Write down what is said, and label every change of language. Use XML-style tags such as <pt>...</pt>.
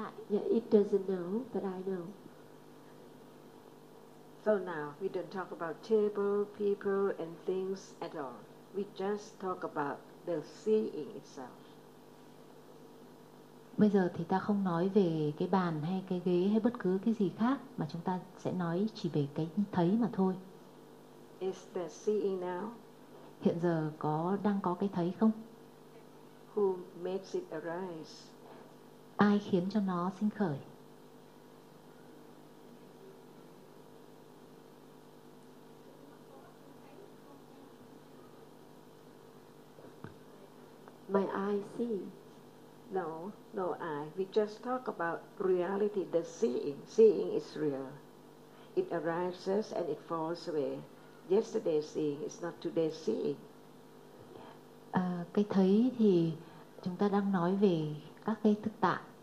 <en>It doesn't know, but I know. So now we don't talk about table, people, and things at all. We just talk about the seeing itself.</en> <vi>Bây giờ thì ta không nói về cái bàn hay cái ghế hay bất cứ cái gì khác, mà chúng ta sẽ nói chỉ về cái thấy mà thôi.</vi> <en>Is the seeing now?</en> <vi>Hiện giờ có đang có cái thấy không?</vi> <en>Who makes it arise?</en> <vi>Ai khiến cho nó sinh khởi?</vi> <en>My eye see. No eye. We just talk about reality, the seeing. Seeing is real. It arises and it falls away. Yesterday's seeing is not today's seeing.</en> <vi>Cái thấy thì chúng ta đang nói về các cái thực tại.</vi>